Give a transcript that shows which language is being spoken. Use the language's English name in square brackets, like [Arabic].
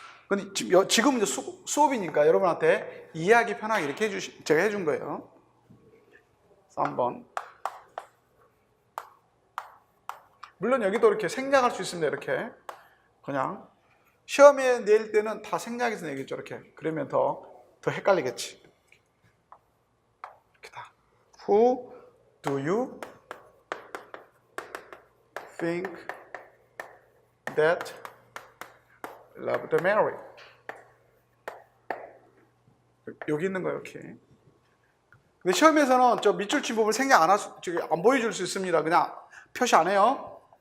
[Korean] 근데 지금은 이제 수업이니까 여러분한테 이해하기 편하게 이렇게 제가 해준 거예요. 3번. 물론 여기도 이렇게 생략할 수 있습니다. 이렇게 그냥 시험에 낼 때는 다 생략해서 내겠죠. 이렇게 그러면 더 헷갈리겠지. 이렇게 다. [English] Who do you think that loved Mary? [Korean] 여기 있는 거예요, 이렇게. 근데 시험에서는 저 밑줄 친 부분을 생략 안 보여줄 수 있습니다. 그냥 표시 안 해요.